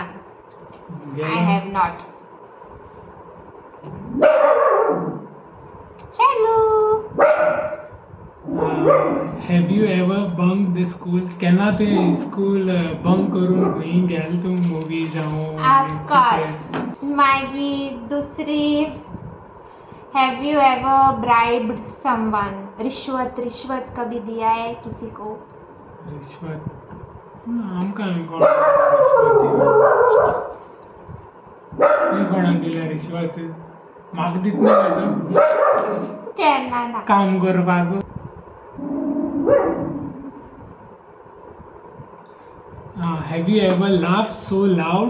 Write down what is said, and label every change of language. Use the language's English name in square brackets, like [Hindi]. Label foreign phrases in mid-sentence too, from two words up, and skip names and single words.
[English] I have not. चलो. Have you ever bunk the school? [Konkani] केन्ना तुवें [English] school bunk [Konkani] करून खंयी गेल तूं मुवी जावं? [English] Of course. [Konkani] मागीर दुसरी [English] have you ever bribed someone? [Hindi] रिश्वत कभी दिया है किसी को? [Konkani] रिश्वत आमकां कोण रिश्वत दिली? तुवें कोणाक दिल्या रिश्वत? म्हाका दितना काय तूं केन्ना ना. काम करपाक? [English] have you ever laugh so loud?